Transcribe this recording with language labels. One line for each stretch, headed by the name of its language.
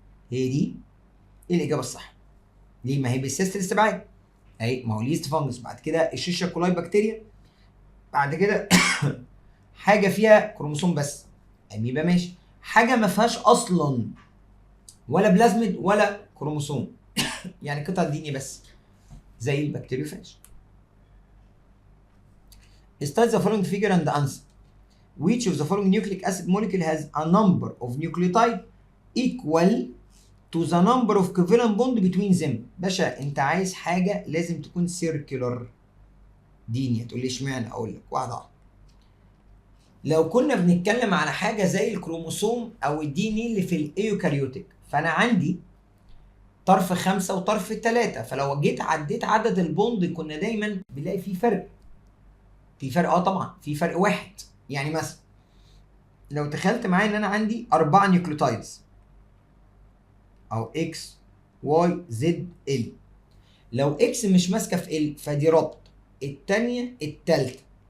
Arabic: هي دي الاجابه الصح. ليه؟ ما هي بالسيست الاستبعاد اهي، ما هو ليست فانجس، بعد كده الشيشة كولاي بكتيريا، بعد كده حاجه فيها كروموسوم بس اميبا ماشي، حاجه ما فيهاش اصلا ولا بلازميد ولا كروموسوم يعني قطع ديني بس زي البكتيريوفاج.
English: Study the following figure and answer. Which of the following nucleic acid molecule has a number of nucleotide equal to the number of covalent bond between them؟
Arabic: باشا انت عايز حاجه لازم تكون سيركلر. ديني هتقول لي اشمعنى؟ اقول لك واحده واحده. لو كنا بنتكلم على حاجه زي الكروموسوم او الدي ان اللي في الايوكاريوتيك، فانا عندي طرف 5 وطرف 3، فلو جيت عديت عدد البوند كنا دايما بنلاقي في فرق. في فرق طبعا في فرق واحد. يعني مثلا لو تخيلت معايا ان انا عندي 4 نيوكليوتايدز او اكس واي زد ال، لو اكس مش ماسكه في ال فدي ربط، الثانيه الثالثه.